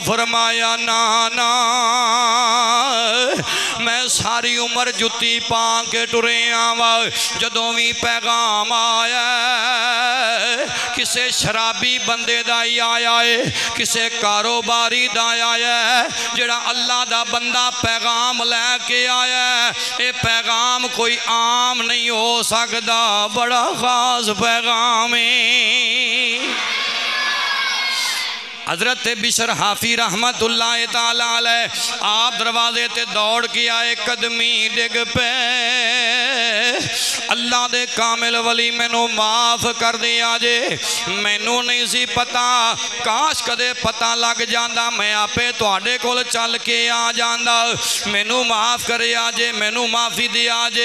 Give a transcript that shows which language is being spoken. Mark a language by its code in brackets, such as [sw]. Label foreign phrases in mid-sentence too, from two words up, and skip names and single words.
[pa] فرمایا ناں ناں، میں ساری عمر جتی پا کے ٹرے آواں، جدوں وی پیغام آیا کسے شرابی بندے دا ای آیا اے، کسے کاروباری دا آیا اے، جیہڑا اللہ دا بندہ پیغام لے کے آیا اے، ایہہ پیغام کوئی عام نہیں ہو سکدا، بڑا خاص پیغام اے. حضرت بشر حافی رحمۃ اللہ تعالیٰ علیہ آپ دروازے تے دوڑ کے آئے، قدمیں ڈگ پئے، اللہ دے کامل ولی مینوں معاف کر دیو جے، مینوں نہیں سی پتہ، کاش کدے پتہ لگ جاندا میں آپے تہاڈے کول چل کے آ جاندا، مینوں معاف کریا جے، مینوں معافی دیو جے.